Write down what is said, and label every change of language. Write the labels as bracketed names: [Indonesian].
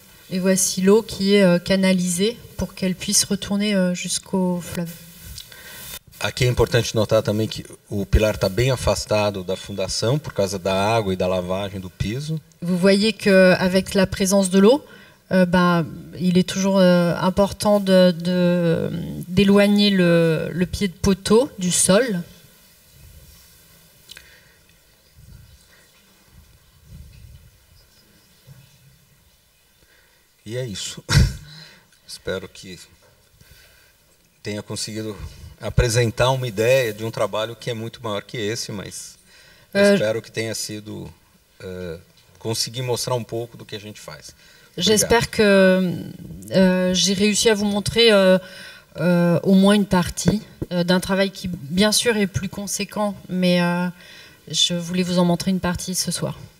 [French] Et voici l'eau qui est canalisée pour qu'elle puisse retourner jusqu'au fleuve. [Portuguese] Aqui é importante notar também que o pilar está bem afastado da fundação por causa da água e da lavagem do piso. [French] Vous voyez qu'avec la présence de l'eau, il est toujours important d'éloigner le pied de poteau du sol. [Portuguese] E é isso. Espero que tenha conseguido apresentar uma ideia de um trabalho que é muito maior que esse, mas espero que tenha sido conseguir mostrar um pouco do que a gente faz. [French] J'espère que j'ai réussi à vous montrer au moins une partie d'un travail qui, bien sûr, est plus conséquent, mais je voulais vous en montrer une partie ce soir.